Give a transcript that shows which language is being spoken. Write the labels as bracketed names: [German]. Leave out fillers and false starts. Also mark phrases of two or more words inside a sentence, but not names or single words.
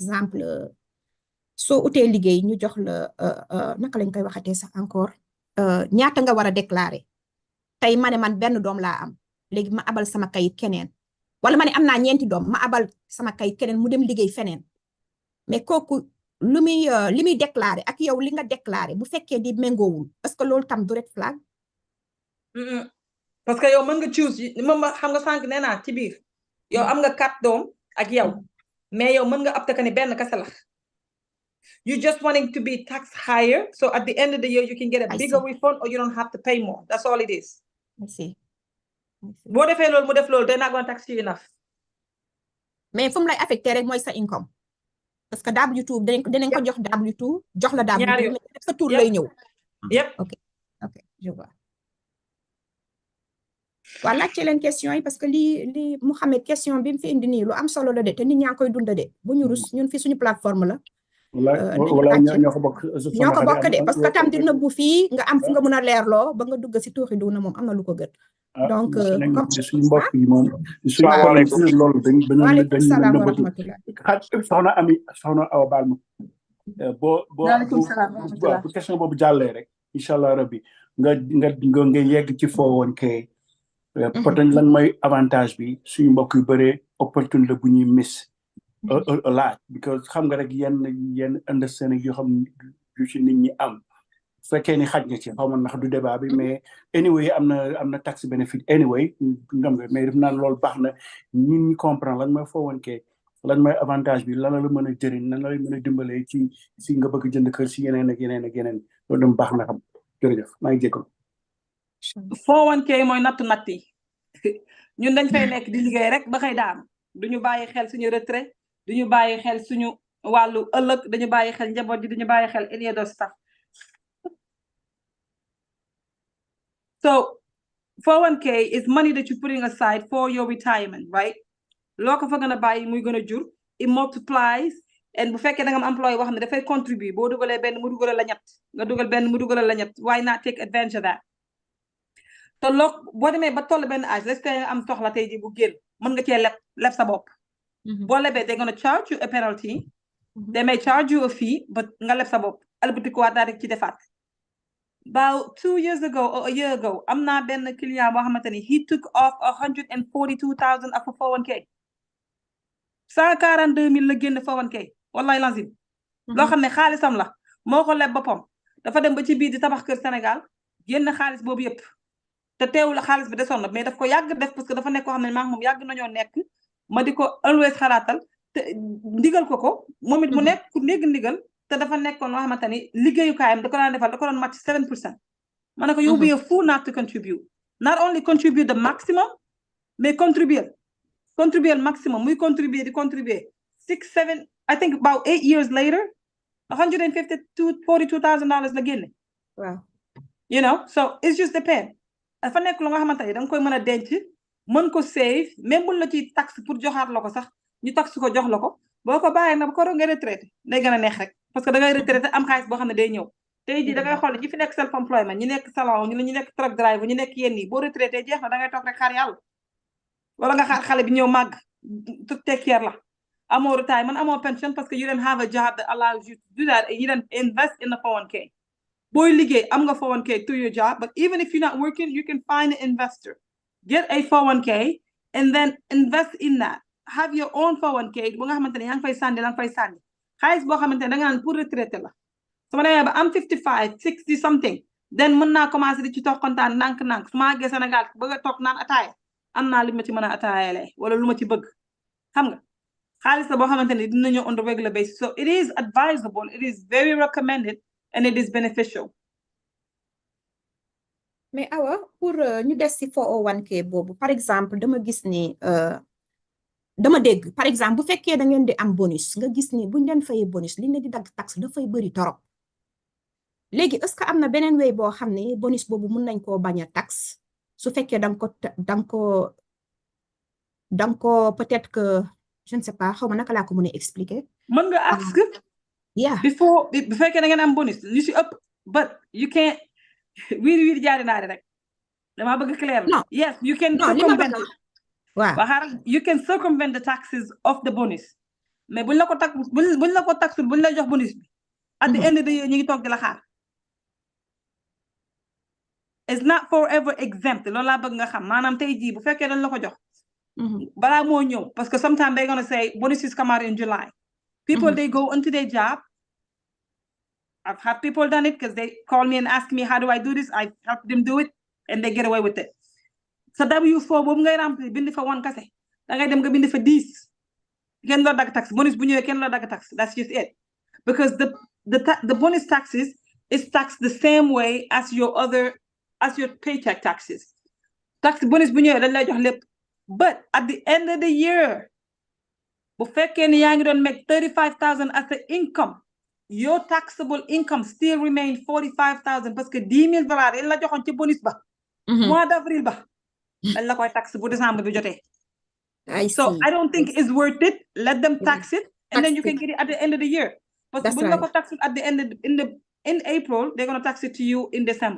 [Wolof] exemple soo utee liggéey ñu jox la naka lañ koy waxatee sax encore ñaata nga war a déclarer tey ma ne man benn doom laa am léegi ma abal sama kayit keneen wala ma ne am naa 4 doom ma abal sama kayit keneen mu dem liggéey feneen mais kooku li muy déclaré ak yow li nga déclaré bu fekkee di méngoowul [French] est-ce que [Wolof] loolu tam du [English] red flag. [French] parce que [Wolof] yow mën nga choose moom xam nga sànq nee naa ci biir yow am nga 4 doom ak yow mais yow mën nga [French] opté que [Wolof] ne benn kese la. [English] you just wanting to be taxed higher so at the end of the year you can get a bigger refund or you don't have to pay more. That's all it is. I see. [Wolof] boo defee loolu mu def loolu [English] they're not going to tax you enough. [Wolof] mais fu mu lay affecté rek mooy sa income. [French] parce que [Wolof] W2 dinañ ko jox W2 jox la W2 mais sa tour lay ñëw. [English] yep [French] ok je vois. [Wolof] waa laajte leen question yi [French] parce que [Wolof] li Mouhamed question bi mu fi indi nii lu am solo la de te nit ñaa ngi koy dunda de bu ñu rus ñun fi suñu plateforme la. wala ñoo ko bokk de [French] parce que [Wolof] tam di nëbbu fii nga am fu nga mën a leerloo ba nga dugg si tuuxi duna moom am na lu ko gën. donc suñu mbokk yi moom suñu loolu [Arabic] waaleykum salaam wa rahmatullah [Wolof] soxna Awa baal ma bu question boobu jàllee rek [Arabic] incha allah [Wolof] rabbi nga yegg ci 401k peut-être lan mooy avantage bi suñu mbokk yu bëree opportunité bu ñuy [English] miss a lot because [Wolof] xam nga rek yenn understanding yoo xam yu ci nit ñi am fekkee ni xaj nga ci xaw ma ndax du débat bi mais anyway am na [English] tax benefit [Wolof] anyway ngam nga mais def naan loolu baax na ñun ñi comprendre lan mooy 401k lan mooy avantage bi lan la mën a jëriñ nan la mën a dimbalee ci si nga bëgg jënd kër si yeneen ak yeneen ak yeneen loolu dem baax na xam jërëjëf maa ngi jégalu 401k mooy natt yi ñun dañ fay nekk di liggéey rek ba xëy daanu duñu bàyyi xel suñu retraite duñu bàyyi xel suñu wàllu ëllëg dañu bàyyi xel njaboot ji duñu bàyyi xel [English] any other stuff so 401k is money that you're putting aside for your retirement right [Wolof] loo ko fa gën a bàyyi muy gën a jur [English] it multiplies and [Wolof] bu fekkee da nga am employé boo xam ne dafay contribuer boo dugalee benn mu dugalal la ñett nga dugal benn mu dugalal la ñett [English] why not take advantage of that [Wolof] te loo boo demee ba toll benn âge [English] let's say [Wolof] nga am soxla tey ji bu génn mën nga cee leb sa bopp boo lebee [English] they're gonna charge you a penalty they may charge you a fee but [Wolof] nga leb sa bopp albutikuwaat daa rek ci defaat [English] about 2 years ago or a year ago [Wolof] am naa benn client boo xamante ni [English] he took off 142,000 of a 401k [Wolof] 142,000 la génn 401k wallahi lazim loo xam ne xaalisam la moo ko leb boppam dafa dem ba ci biir di tabax kër Sénégal génn xaalis boobu yëpp te teewul xaalis bi desoon na mais daf ko yàgg def [French] parce que [Wolof] dafa nekk koo xam ne maa ngi moom yàgg nañoo nekk ma di ko always xalaatal te ndigal ko moom it mu nekk ku dégg ndigal te dafa nekkoon loo xamante ni liggéeyukaayam da ko daan defal da ko doon match 7% ma ne ko [English] you'll be a fool not to contribute not only contribute the maximum [Wolof] mais [French] contribuer maximum [Wolof] muy contribuer di contribuer 6 7 [English] I think about 8 years later [Wolof] $142,000 la génne [English] wow you know so it's just depend [Wolof] dafa nekk lu nga xamante ni da nga koy mën a denc mën ko save même bu la ci taxe pour joxaat la ko sax ñu taxe ko jox la ko boo ko bàyyee na ba ko nga retraité day gën a neex rek [French] parce que [Wolof] da ngay retraité am xaalis boo xam ne day ñëw tey jii da ngay xool ñi fi nekk [English] self employment [Wolof] ñi nekk salon ñu nekk [English] truck driver [Wolof] ñu nekk yenn yi boo retraité jeex na da ngay toog rek xaar yàlla wala nga xaar xale bi ñëw màgg [English] take care [Wolof] la amoo retirement amoo [English] pension parce que you don't have a job that allows you to do that and you don't invest in the 401k [Wolof] booy liggéey am nga 401k [English] through your job but even if you're not working you can find an investor get a 401k and then invest in that have your own 401k [Wolof] bu nga xamante ne yaa ngi fay sànni la nga fay sànni xaalis boo xamante ne da nga naan [French] pour retraité [Wolof] la su ma demee ba am 55 60 [English] something then [Wolof] mën naa commencé di ci toog kontaan nànk-nànk su ma àggee Sénégal bëgg a toog naan ataaya am naa li ma ci mën a ataayalee wala lu ma ci bëgg xam nga xaalis la boo xamante ne dina ñëw [English] on a regular basis so it is advisable it is very recommended and it is beneficial [Wolof] mais awa pour ñu des ci 401k boobu [French] par exemple [Wolof] dama gis ni dama dégg [French] par exemple [Wolof] bu fekkee da ngeen di am bonus nga gis ni buñ leen fayee bonus li ne di dagg taxe dafay bëri torop léegi [French] est-ce que [Wolof] am na beneen way boo xam ne bonus boobu mun nañ koo bañ a taxe su fekkee danga ko [French] peut-être que je ne sais pas [Wolof] xaw ma naka laa ko mën a expliquer mën nga ask [English] yeah [Wolof] before bu fekkee da ngeen am bonus li si ëpp [English] but you can't [Wolof] wiiri jaari naari rek dama bëgg clair [English] no yes you can circumvent you can circumvent the taxes of the bonus [Wolof] mais buñ la ko taxul buñ la jox bonus bi [English] at the end of the year [Wolof] ñu ngi toog di la xaar [English] it's not forever exempt [Wolof] loolu laa bëgg nga xam maanaam tey jii bu fekkee dañ la ko jox balaa moo ñëw [French] parce que [English] sometimes they're gonna say bonuses come out in July people they go into their job I've had people done it because they call me and ask me how do I do this I help them do it and they get away with it so [Wolof] W4 boobu ngay remplir bind fa 1 kase da ngay dem nga bind fa 10 kenn loo dagg tax bonus bu ñëwee kenn loo dagg tax [English] that's just it because the bonus taxes is taxed the same way as your paycheck taxes [Wolof] tax bonus bu ñëwee dañ lay jox lépp [English] but at the end of the year [Wolof] bu fekkee ni yaa ngi [English] doon make 35,000 as an income your taxable income still remain 45,000 [French] parce que [English] $10,000 [Wolof] yi la joxoon ci bonus ba [French] mois d'avril [Wolof] ba dañ la koy tax bu décembre bi jotee [English] so I don't think it's worth it let them tax it and then you can get it at the end of the year [French] parce que [Wolof] buñ la ko tax [English] at the end in April they're going to tax it to you in December